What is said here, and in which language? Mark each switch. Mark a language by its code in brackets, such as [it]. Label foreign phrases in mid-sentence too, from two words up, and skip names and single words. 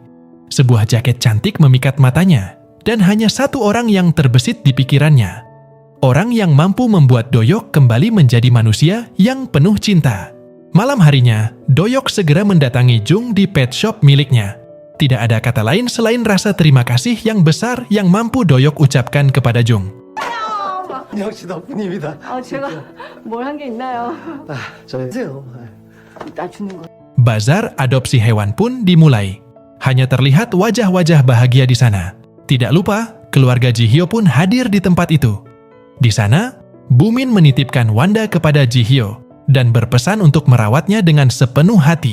[id] Sebuah jaket cantik memikat matanya, dan hanya satu orang yang terbesit di pikirannya. Orang yang mampu membuat Doyok kembali menjadi manusia yang penuh cinta. Malam harinya, Doyok segera mendatangi Jung di [en] pet shop [id] miliknya. Tidak ada kata lain selain rasa terima kasih yang besar yang mampu Doyok ucapkan kepada Jung. [ko] 역시 덕분입니다. 제가 뭘 한 게 있나요? 저요. 나 주는 거. [id] Bazar adopsi hewan pun dimulai. Hanya terlihat wajah-wajah bahagia di sana. Tidak lupa, keluarga Ji Hyo pun hadir di tempat itu. Di sana, Bu Min menitipkan Wanda kepada Ji Hyo dan berpesan untuk merawatnya dengan sepenuh hati.